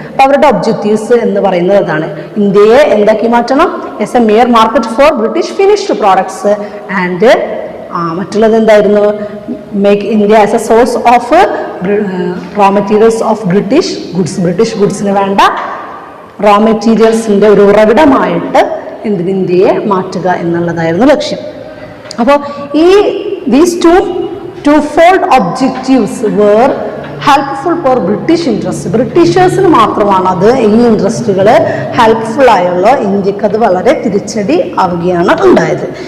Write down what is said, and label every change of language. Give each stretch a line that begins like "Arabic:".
Malayalam: അപ്പോൾ അവരുടെ ഒബ്ജക്റ്റീവ്സ് എന്ന് പറയുന്നത് അതാണ്, ഇന്ത്യയെ എന്താക്കി മാറ്റണം,
English: as a mere market for British finished products
Malayalam: and മറ്റുള്ളത് എന്തായിരുന്നു,
English: make India as a source of raw materials
Malayalam: of British ഗുഡ്സിന് വേണ്ട റോ മെറ്റീരിയൽസിൻ്റെ ഒരു ഉറവിടമായിട്ട് ഇന്ത്യയെ മാറ്റുക എന്നുള്ളതായിരുന്നു ലക്ഷ്യം.
English: അപ്പോൾ these two-fold objectives were helpful for British interests.
Malayalam: ബ്രിട്ടീഷേഴ്സിന് മാത്രമാണ് അത് ഈ ഇൻട്രസ്റ്റുകൾ ഹെൽപ്ഫുൾ ആയുള്ള, ഇന്ത്യക്ക് അത് വളരെ തിരിച്ചടി ആവുകയാണ് ഉണ്ടായത്.